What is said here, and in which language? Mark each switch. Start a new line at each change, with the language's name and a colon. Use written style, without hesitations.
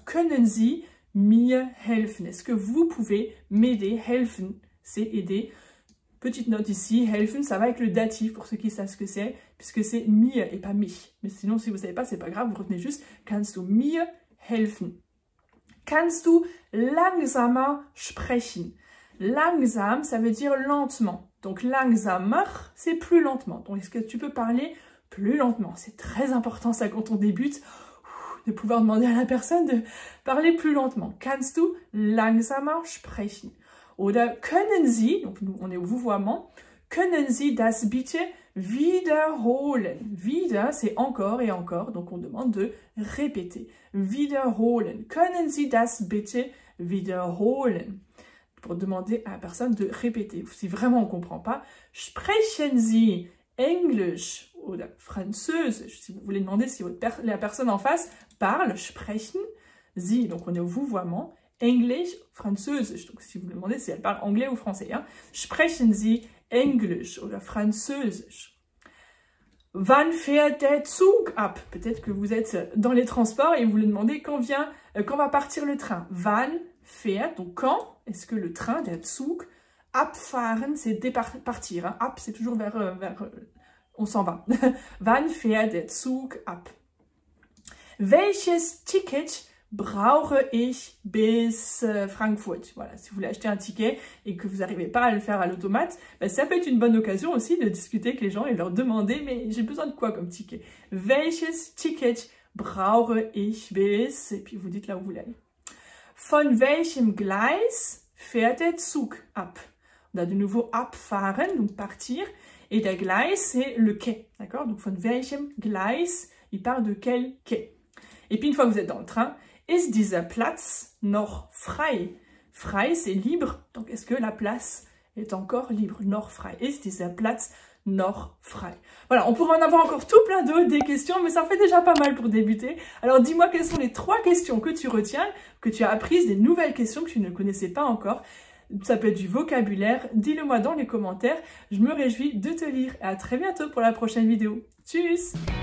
German: Können Sie mir helfen?
French: Est-ce que vous pouvez m'aider? Helfen, c'est aider. Petite note ici, helfen, ça va avec le datif pour ceux qui savent ce que c'est, puisque c'est mir et pas mich. Mais sinon, si vous ne savez pas, c'est pas grave, vous retenez juste
German: kannst du mir helfen? Kannst du langsamer sprechen?
French: Langsam, ça veut dire lentement. Donc langsamer, c'est plus lentement. Donc est-ce que tu peux parler plus lentement? C'est très important ça quand on débute, de pouvoir demander à la personne de parler plus lentement.
German: Kannst du langsamer sprechen? Oder können Sie,
French: donc nous, on est au vouvoiement,
German: können Sie das bitte wiederholen?
French: Wieder, c'est encore et encore, donc on demande de répéter.
German: Wiederholen. Können Sie das bitte wiederholen?
French: Pour demander à la personne de répéter. Si vraiment on ne comprend pas,
German: sprechen Sie Englisch oder Französisch.
French: Si vous voulez demander si la personne en face parle,
German: sprechen Sie,
French: donc on est au vouvoiement,
German: Englisch, Französisch.
French: Donc si vous me demandez si elle parle anglais ou français, hein.
German: Sprechen Sie Englisch oder Französisch. Wann fährt der Zug ab?
French: Peut-être que vous êtes dans les transports et vous vous demandez quand va partir le train. Wann fährt, donc quand est-ce que le train, der Zug, abfahren, c'est partir. Hein. Ab, c'est toujours vers on s'en va.
German: Wann fährt der Zug ab? Welches Ticket brauche ich bis Frankfurt?
French: Voilà, si vous voulez acheter un ticket et que vous n'arrivez pas à le faire à l'automate, ben, ça peut être une bonne occasion aussi de discuter avec les gens et leur demander, mais j'ai besoin de quoi comme ticket?
German: Welches Ticket brauche ich bis?
French: Et puis vous dites là où vous voulez aller.
German: Von welchem Gleis fährt der Zug ab?
French: On a de nouveau abfahren, donc partir, et der Gleis, c'est le quai, d'accord? Donc
German: von welchem Gleis,
French: il parle de quel quai? Et puis une fois que vous êtes dans le train,
German: ist dieser Platz noch frei?
French: Frei, c'est libre, donc est-ce que la place est encore libre?
German: Noch frei. Ist dieser Platz noch frei?
French: Voilà, on pourrait en avoir encore tout plein d'autres, des questions, mais ça fait déjà pas mal pour débuter. Alors dis-moi quelles sont les 3 questions que tu retiens, que tu as apprises, des nouvelles questions que tu ne connaissais pas encore. Ça peut être du vocabulaire, dis-le moi dans les commentaires. Je me réjouis de te lire et à très bientôt pour la prochaine vidéo. Tchuss!